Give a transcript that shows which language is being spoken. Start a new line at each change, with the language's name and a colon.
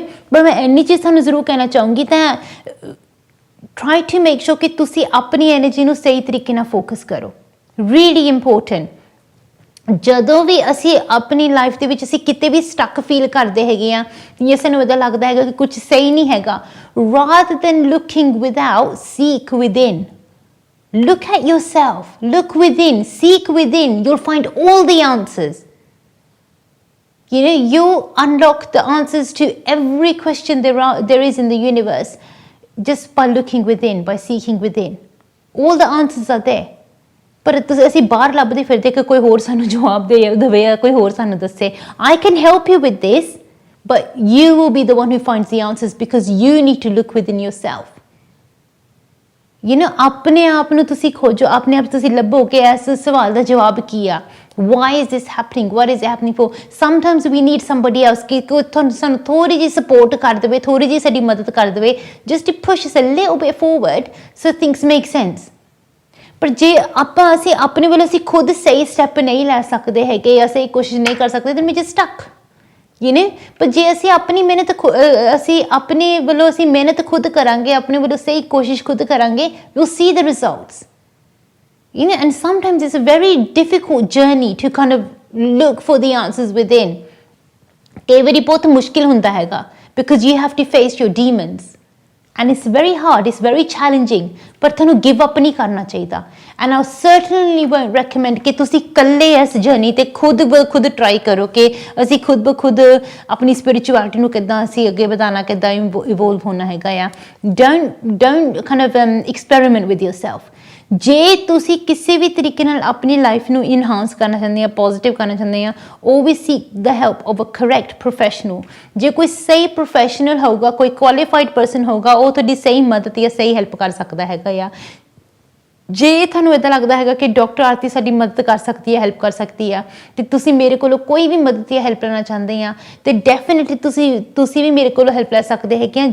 Punjabi: ਪਰ ਮੈਂ ਇੰਨੀ ਚੀਜ਼ ਤੁਹਾਨੂੰ ਜ਼ਰੂਰ ਕਹਿਣਾ ਚਾਹੂੰਗੀ, ਤਾਂ
English: try to make sure
Punjabi: ਕਿ ਤੁਸੀਂ ਆਪਣੀ ਐਨਰਜੀ ਨੂੰ ਸਹੀ ਤਰੀਕੇ ਨਾਲ ਫੋਕਸ ਕਰੋ।
English: Really important.
Punjabi: ਜਦੋਂ ਵੀ ਅਸੀਂ ਆਪਣੀ ਲਾਈਫ ਦੇ ਵਿੱਚ ਅਸੀਂ ਕਿਤੇ ਵੀ ਸਟਕ ਫੀਲ ਕਰਦੇ ਹੈਗੇ ਆ, ਜਾਂ ਸਾਨੂੰ ਇੱਦਾਂ ਲੱਗਦਾ ਹੈਗਾ ਕਿ ਕੁਝ ਸਹੀ ਨਹੀਂ ਹੈਗਾ,
English: rather than looking without, seek within। look at yourself, look within, seek within, you'll find all the answers। you unlock the answers to every question there is in the universe just by looking within, by seeking within। all the answers are there।
Punjabi: ਪਰ ਅਸੀਂ ਬਾਹਰ ਲੱਭਦੇ ਫਿਰਦੇ ਕਿ ਕੋਈ ਹੋਰ ਸਾਨੂੰ ਜਵਾਬ ਦੇਵੇ ਜਾਂ ਕੋਈ ਹੋਰ ਸਾਨੂੰ ਦੱਸੇ।
English: I can help you with this, but you will be the one who finds the answers because you need to look within yourself।
Punjabi: ਆਪਣੇ ਆਪ ਨੂੰ ਤੁਸੀਂ ਖੋਜੋ, ਆਪਣੇ ਆਪ ਤੁਸੀਂ ਲੱਭੋ ਕਿ ਇਸ ਸਵਾਲ ਦਾ ਜਵਾਬ ਕੀ ਆ।
English: Why is this happening? What is it happening for? Sometimes we need somebody else
Punjabi: ਕਿ ਸਾਨੂੰ ਥੋੜ੍ਹੀ ਜਿਹੀ ਸਪੋਰਟ ਕਰ ਦੇਵੇ,
English: ਥੋੜ੍ਹੀ ਜਿਹੀ ਸਾਡੀ ਮਦਦ ਕਰ ਦੇਵੇ, just to push us a little bit forward so things make sense।
Punjabi: ਪਰ ਜੇ ਅਸੀਂ ਆਪਣੇ ਵੱਲੋਂ ਅਸੀਂ ਖੁਦ ਸਹੀ ਸਟੈਪ ਨਹੀਂ ਲੈ ਸਕਦੇ ਹੈਗੇ, ਜਾਂ ਸਹੀ ਕੋਸ਼ਿਸ਼ ਨਹੀਂ ਕਰ ਸਕਦੇ,
English: then we just stuck।
Punjabi: ਪਰ ਜੇ ਅਸੀਂ ਆਪਣੀ ਮਿਹਨਤ ਅਸੀਂ ਆਪਣੇ ਵੱਲੋਂ ਅਸੀਂ ਮਿਹਨਤ ਖੁਦ ਕਰਾਂਗੇ, ਆਪਣੇ ਵੱਲੋਂ ਸਹੀ ਕੋਸ਼ਿਸ਼ ਖੁਦ ਕਰਾਂਗੇ,
English: we'll see the results. And sometimes it's a very difficult journey to kind of look for the answers within.
Punjabi: ਕਈ ਵਾਰੀ ਬਹੁਤ ਮੁਸ਼ਕਿਲ ਹੁੰਦਾ ਹੈਗਾ
English: because you have to face your demons. And it's very hard, it's very challenging,
Punjabi: ਪਰ ਤੁਹਾਨੂੰ give up ਨਹੀਂ ਕਰਨਾ ਚਾਹੀਦਾ.
English: And I certainly won't recommend
Punjabi: ਕਿ ਤੁਸੀਂ ਇਕੱਲੇ ਇਸ ਜਰਨੀ ਤੇ ਖੁਦ ਟਰਾਈ ਕਰੋ ਕਿ ਅਸੀਂ ਖੁਦ ਆਪਣੀ ਸਪਿਰਿਚੁਅਲਿਟੀ ਨੂੰ ਕਿੱਦਾਂ ਅਸੀਂ ਅੱਗੇ ਵਧਾਉਣਾ, ਕਿੱਦਾਂ ਇਵੋਲਵ ਹੋਣਾ ਹੈਗਾ ਆ.
English: Don't kind of experiment with yourself.
Punjabi: ਜੇ ਤੁਸੀਂ ਕਿਸੇ ਵੀ ਤਰੀਕੇ ਨਾਲ ਆਪਣੀ ਲਾਈਫ ਨੂੰ ਇਨਹਾਂਸ ਕਰਨਾ ਚਾਹੁੰਦੇ ਆ, ਪੋਜ਼ਿਟਿਵ ਕਰਨਾ ਚਾਹੁੰਦੇ ਆ,
English: always seek the help of a correct professional.
Punjabi: ਜੇ ਕੋਈ ਸਹੀ ਪ੍ਰੋਫੈਸ਼ਨਲ ਹੋਊਗਾ, ਕੋਈ ਕੁਆਲੀਫਾਈਡ ਪਰਸਨ ਹੋਊਗਾ, ਉਹ ਤੁਹਾਡੀ ਸਹੀ ਮਦਦ ਜਾਂ ਸਹੀ ਹੈਲਪ ਕਰ ਸਕਦਾ ਹੈਗਾ ਆ. ਜੇ ਤੁਹਾਨੂੰ ਇੱਦਾਂ ਲੱਗਦਾ ਹੈਗਾ ਕਿ ਡਾਕਟਰ ਆਰਤੀ ਸਾਡੀ ਮਦਦ ਕਰ ਸਕਦੀ ਹੈ, ਹੈਲਪ ਕਰ ਸਕਦੀ ਆ, ਅਤੇ ਤੁਸੀਂ ਮੇਰੇ ਕੋਲੋਂ ਕੋਈ ਵੀ ਮਦਦ ਜਾਂ ਹੈਲਪ ਲੈਣਾ ਚਾਹੁੰਦੇ ਆ, ਅਤੇ ਡੈਫੀਨੇਟਲੀ ਤੁਸੀਂ ਵੀ ਮੇਰੇ ਕੋਲੋਂ ਹੈਲਪ ਲੈ ਸਕਦੇ ਹੈਗੇ ਆ.